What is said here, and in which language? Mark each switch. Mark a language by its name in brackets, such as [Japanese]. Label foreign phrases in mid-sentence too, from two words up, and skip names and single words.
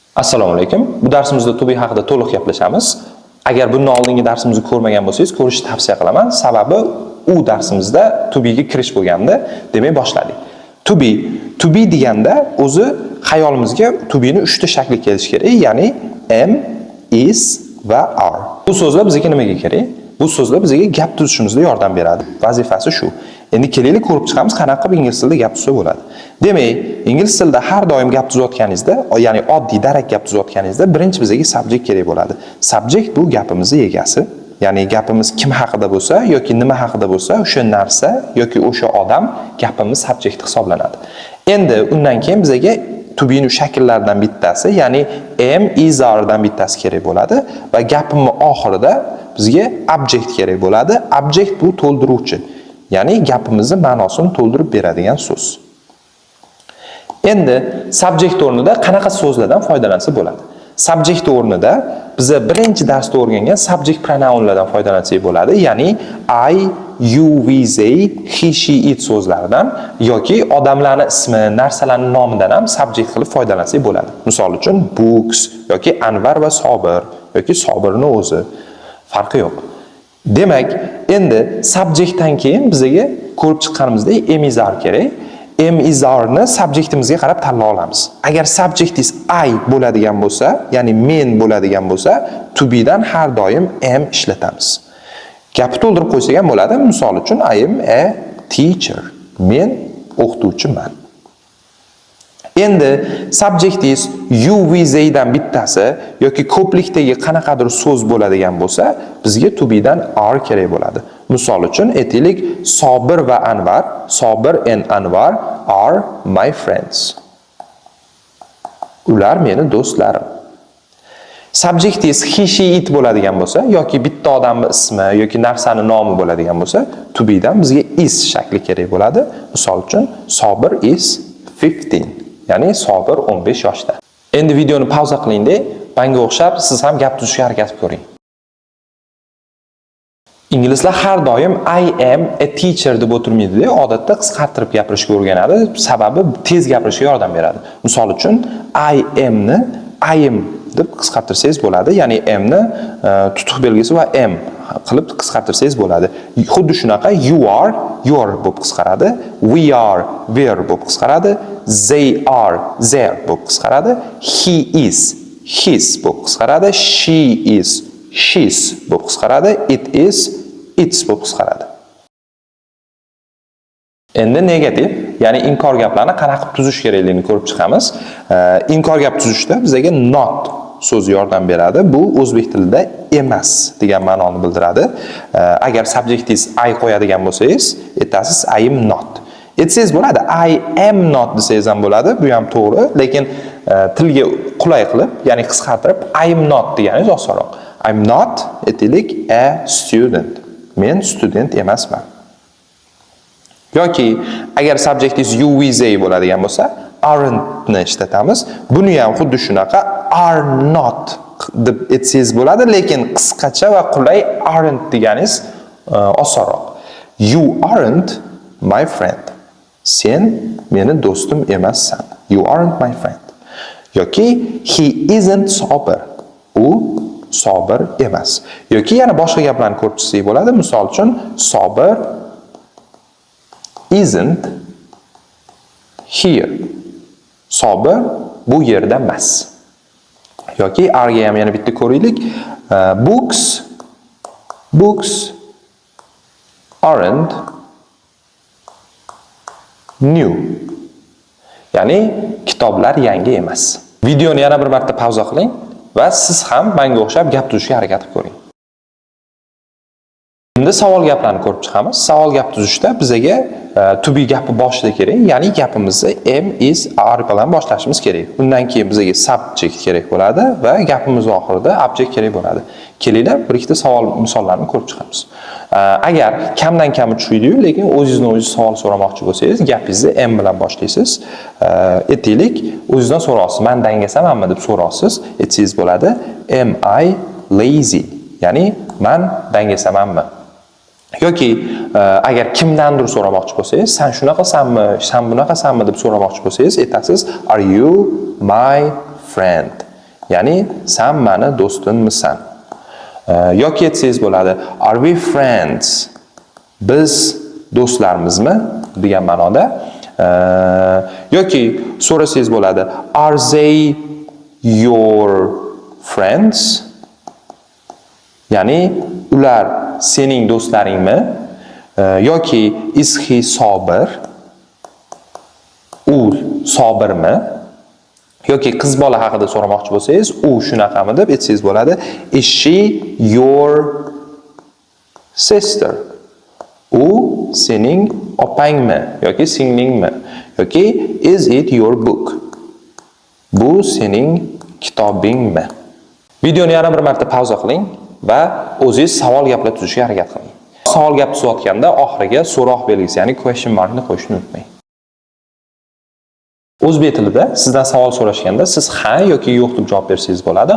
[Uzbek] Assalomu alaykum. Bu darsimizda [English] to be [Uzbek] haqida to'liq gaplashamiz. Agar bundan oldingi darsimizni ko'rmagan bo'lsangiz, ko'rishni tavsiya qilaman. Sababi u darsimizda [English] to be [Uzbek] ga kirish bo'lganda, demak boshladik. [English] To be [Uzbek] deganda o'zi xayolimizga [English] to be [Uzbek] ni 3 ta shakli kelishi kerak, ya'ni [English] am, is [Uzbek] va are. Bu so'zlar bizga nimaga kerak? Bu so'zlar bizga gap tuzishimizda yordam beradi. Vazifasi shu. Endi kelaylik ko'rib chiqamiz qanaqa qilib ingliz tilida gap tuzsa bo'ladi. Demak, ingliz tilida har doim gap tuzayotganingizda, ya'ni oddiy darak gap tuzayotganingizda birinchi bizga subject kerak bo'ladi. Subject bu gapimizning egasi. Ya'ni gapimiz kim haqida bo'lsa yoki nima haqida bo'lsa, o'sha narsa yoki o'sha odam gapimiz subject hisoblanadi. Endi undan keyin bizga [English] to be [Uzbek] ning shakllaridan bittasi, ya'ni [English] am, is, are [Uzbek] dan bittasi kerak bo'ladi va gapimning oxirida bizga object kerak bo'ladi. Object bu to'ldiruvchi. Ya'ni gapimizning ma'nosini to'ldirib beradigan so'z. Endi subject o'rnida qanaqa so'zlardan foydalansa bo'ladi? Subject o'rnida biz birinchi darsda o'rgangan subject pronounlardan foydalansak bo'ladi. Ya'ni [English] I, you, we, they, he, she, it [Uzbek] so'zlaridan yoki odamlarning ismi, narsalarning nomidan ham subject qilib foydalansak bo'ladi. Misol uchun books yoki Anvar va Sobir yoki Sobirning o'zi. Farqi yo'q. Demak, endi subjectdan keyin bizga ko'rib chiqqanimizdek [English] am, is, are [Uzbek] kerak. [English] Am, is, are [Uzbek] ni subjectimizga qarab tanlay olamiz. Agar [English] subject is I [Uzbek] bo'ladigan bo'lsa, ya'ni men bo'ladigan bo'lsa, [English] to be [Uzbek] dan har doim am ishlatamiz. Gapni to'ldirib qo'ysak ham bo'ladi. Misol uchun [English] I am a teacher. [Uzbek] Men o'qituvchiman. Endi [English] subject is you, we, they [Uzbek] dan bittasi yoki ko'plikdagi qanaqadir so'z bo'ladigan bo'lsa, bizga [English] to be [Uzbek] dan are kerak bo'ladi. Misol uchun aytaylik, Sobir va Anvar, [English] Sobir and Anvar are my friends. [Uzbek] Ular meni do'stlarim. [English] Subject is he, she, it [Uzbek] bo'ladigan bo'lsa yoki bitta odamning ismi yoki narsaning nomi bo'ladigan bo'lsa, [English] to be [Uzbek] dan bizga is shakli kerak bo'ladi. Misol uchun Sobir is 15. Ya'ni Sobir 15 yoshda. Endi videoni pauza qiling-da, menga o'xshab siz ham gap tuzishga harakat ko'ring. Inglizlar har doim [English] I am a teacher [Uzbek] deb o'tirmaydi-da, odatda qisqartirib gapirishga o'rganadi, sababi tez gapirishga yordam beradi. Misol uchun [English] I am [Uzbek] ni [English] I am [Uzbek] deb qisqartirsangiz bo'ladi, ya'ni am ni tutuq belgisi va am qilib qisqartirsangiz bo'ladi. Xuddi shunaqa [English] you are, your [Uzbek] bo'lib qisqaradi, [English] we are, we're [Uzbek] bo'lib qisqaradi, [English] they are, their [Uzbek] bo'lib qisqaradi, [English] he is, his [Uzbek] bo'lib qisqaradi, [English] she is, she's [Uzbek] bo'lib qisqaradi, [English] it is, its [Uzbek] bo'lib qisqaradi. Endi negativ, ya'ni inkor gaplarni qanaqa tuzish kerakligini ko'rib chiqamiz. Inkor gap tuzishda bizga not so'zi yordam beradi. Bu o'zbek tilida emas degan ma'noni bildiradi. Agar [English] subject is I [Uzbek] qo'yadigan bo'lsangiz, aytasiz [English] I am not. [Uzbek] Aytsangiz bo'ladi, [English] I am not [Uzbek] desangiz ham bo'ladi, bu ham to'g'ri, lekin tilga qulay qilib, ya'ni qisqartirib [English] I am not [Uzbek] deganingiz osonroq. [English] I am not, [Uzbek] aytaylik, [English] a student. [Uzbek] Men student emasman. Yoki agar [English] subject is you, we, they [Uzbek] bo'ladigan bo'lsa, aren't ni ishlatamiz. Buni ham xuddi shunaqa [English] are not [Uzbek] deb aytsangiz bo'ladi, lekin qisqacha va qulay aren't deganingiz osonroq. [English] You aren't my friend. [Uzbek] Sen meni do'stim emassan. [English] You aren't my friend. Yoki he isn't sober. [Uzbek] U Sobir emas. Yoki yana boshqa gaplarni ko'rib chiqsak bo'ladi. Misol uchun [English] Sobir isn't here. [Uzbek] Sobir bu yerda emas. Yoki are ga ham yana bitta ko'raylik. [English] Books aren't new. [Uzbek] Ya'ni kitoblar yangi emas. Videoni yana bir marta pauza qiling va siz ham menga o'xshab gap tuzishga harakat qilib ko'ring. Endi savol gaplarni ko'rib chiqamiz. Savol gap tuzishda bizga [English] to be [Uzbek] gapi boshida kerak, ya'ni gapimizni [English] am, is, are [Uzbek] bilan boshlashimiz kerak. Undan keyin bizga subject kerak bo'ladi va gapimiz oxirida object kerak bo'ladi. Kelinglar, bir ikkita savol misollarni ko'rib chiqamiz. Agar kamdan kami tushuydi-yu, lekin o'zingizni savol so'ramoqchi bo'lsangiz, gapingizni am bilan boshlaysiz. Aytaylik, o'zingizdan so'raysiz, men dangasamanmi deb so'raysiz. Aytsangiz bo'ladi, [English] am I lazy? [Uzbek] Ya'ni men dangasamanmi? Yoki agar kimdandir so'ramoqchi bo'lsangiz, sen shunaqasanmi, sen bunaqasanmi deb so'ramoqchi bo'lsangiz, aytasiz, [English] are you my friend? [Uzbek] Ya'ni sen meni do'stimmisan? Yoki aytsangiz bo'ladi, [English] are we friends? [Uzbek] Biz do'stlarmizmi degan ma'noda. Yoki so'rasangiz bo'ladi, [English] are they your friends? [Uzbek] Ya'ni ular sening do'stlaringmi? [English] Yoki is he sober? [Uzbek] U sobirmi? Yoki qiz bola haqida so'ramoqchi bo'lsangiz, u shunaqami deb aytsangiz bo'ladi, [English] is she your sister? [Uzbek] U sening opangmi yoki singlingmi? [English] Yoki is it your book? [Uzbek] Bu sening kitobingmi? Videoni yana bir marta pauza qiling va o'zingiz savol gaplar tuzishga harakat qiling. Savol gap tuzayotganda oxiriga so'roq belgisi, ya'ni [English] question markni [Uzbek] qo'yishni unutmang. O'zbek tilida sizdan savol so'rashganda siz ha yoki yo'q deb javob bersangiz bo'ladi.